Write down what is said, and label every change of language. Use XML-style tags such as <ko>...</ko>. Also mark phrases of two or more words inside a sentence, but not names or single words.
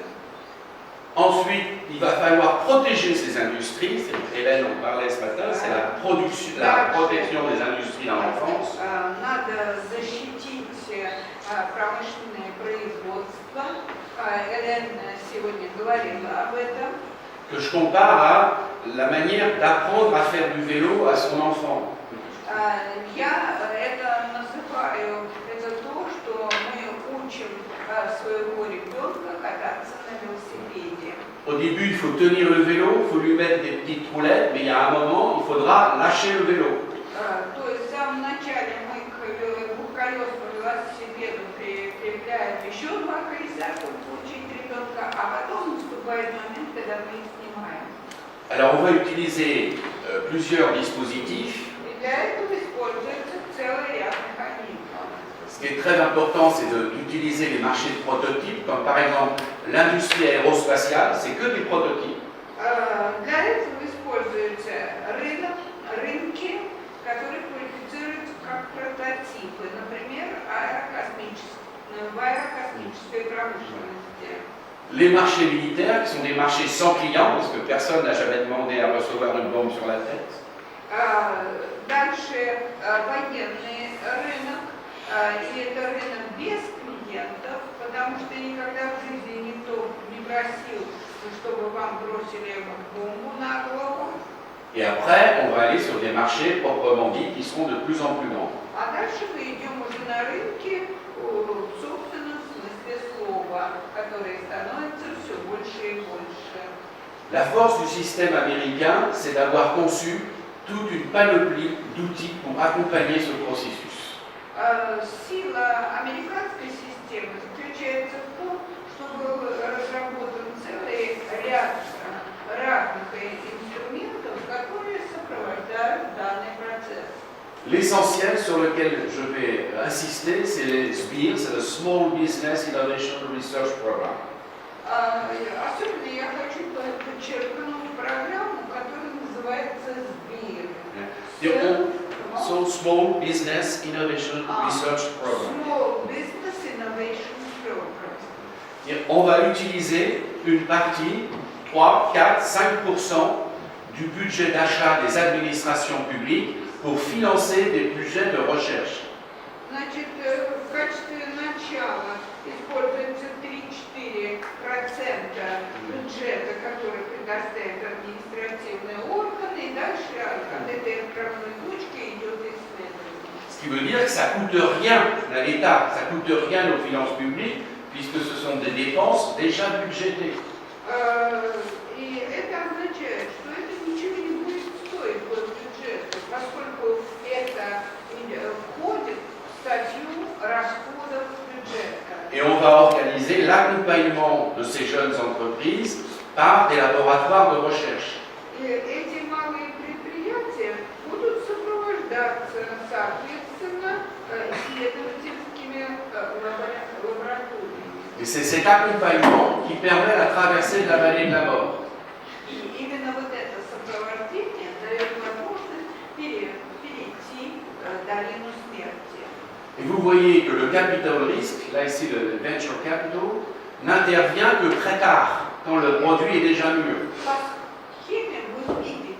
<fr>Ensuite, il va falloir protéger ces industries. Hélène en parlait ce matin, c'est la protection des industries dans l'enfance.</fr> <ru>Надо защитить промышленное производство. Элен сегодня говорила об этом.</ru> <fr>Que je compare à la manière d'apprendre à faire du vélo à son enfant.</fr> <ru>Я это называю, это то, что мы учим своего ребенка кататься на велосипеде.</ru> <fr>Au début, il faut tenir le vélo, il faut lui mettre des petites roulettes, mais il y a un moment, il faudra lâcher le vélo.</fr> <ru>То есть в самом начале мы к двухколесному велосипеду прикрепляем еще два колеса, чтобы получить ребенка, а потом наступает момент, когда мы их снимаем.</ru> <fr>Alors, on va utiliser plusieurs dispositifs.</fr> <ru>И для этого используется целый ряд механизмов.</ru> <fr>Ce qui est très important, c'est d'utiliser les marchés de prototypes, comme par exemple l'industrie aérospatiale, c'est que des prototypes.</fr> <ru>Для этого используются рынки, которые квалифицируются как прототипы, например, в аэрокосмической промышленности.</ru> <fr>Les marchés militaires, qui sont des marchés sans clients, parce que personne n'a jamais demandé à recevoir une bombe sur la tête.</fr> <ru>Дальше военный рынок, и это рынок без клиентов, потому что никогда в жизни никто не просил, чтобы вам бросили бомбу на голову.</ru> <fr>Et après, on va aller sur des marchés proprement dits qui seront de plus en plus grands.</fr> <ru>А дальше мы идем уже на рынки в собственном смысле слова, которые становятся все больше и больше.</ru> <fr>La force du système américain, c'est d'avoir conçu toute une panoplie d'outils pour accompagner ce processus.</fr> <ru>Сила американской системы заключается в том, что был разработан целый ряд разных инструментов, которые сопровождают данный процесс.</ru> <fr>L'essentiel sur lequel je vais insister, c'est les SBIR, c'est le Small Business Innovation Research Program.</fr> <ru>Особенно я хочу подчеркнуть программу, которая называется SBIR. So Small Business Innovation Research Program. Small Business Innovation Program.</ru> <fr>On va utiliser une partie, 3, 4, 5% du budget d'achat des administrations publiques pour financer des budgets de recherche.</fr> <ru>Значит, в качестве начала используется 3-4% бюджета, который предоставят административные органы, и дальше от этой отправной точки идет исследование.</ru> <fr>Ce qui veut dire que ça ne coûte rien à l'État, ça ne coûte rien aux finances publiques, puisque ce sont des dépenses déjà budgétées.</fr> <ru>И это означает, что это ничего не будет стоить госбюджету, поскольку это входит в статью расходов бюджета.</ru> <fr>Et on va organiser l'accompagnement de ces jeunes entreprises par des laboratoires de recherche.</fr> <ru>И эти малые предприятия будут сопровождаться, соответственно, исследовательскими лабораториями.</ru> <fr>Et c'est cet accompagnement qui permet la traversée de la vallée de la mort.</fr> <ru>И именно вот это сопровождение дает возможность перейти долину смерти.</ru> <fr>Et vous voyez que le capital risque, là ici le</fr> <en>venture capital,</en> <fr>n'intervient que très tard, quand le produit est déjà mûr.</fr> <ru>По схеме вы</ru>